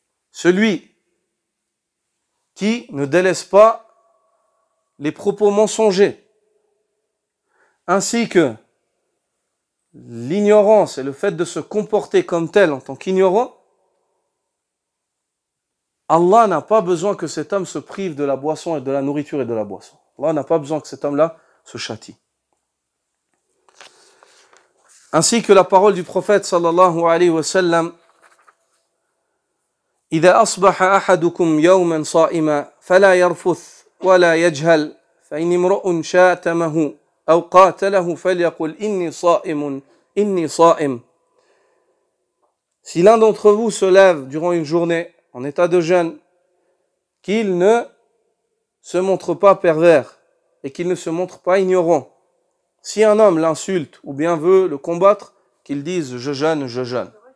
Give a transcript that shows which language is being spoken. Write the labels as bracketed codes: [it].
[fr] Celui qui ne délaisse pas les propos mensongers, ainsi que l'ignorance et le fait de se comporter comme tel en tant qu'ignorant, Allah n'a pas besoin que cet homme se prive de la boisson et de la nourriture et de la boisson. Allah n'a pas besoin que cet homme-là se châtie. Ainsi que la parole du prophète sallallahu alayhi wa sallam, [ar] إذا أصبح أحدكم يوما صائما فلا يرفث ولا يجهل فإن امرؤ شاتمه أو قاتله فليقل إني صائم. [fr] Si l'un d'entre vous se lève durant une journée en état de jeûne, qu'il ne se montre pas pervers et qu'il ne se montre pas ignorant. Si un homme l'insulte ou bien veut le combattre, qu'il dise je jeûne, je jeûne.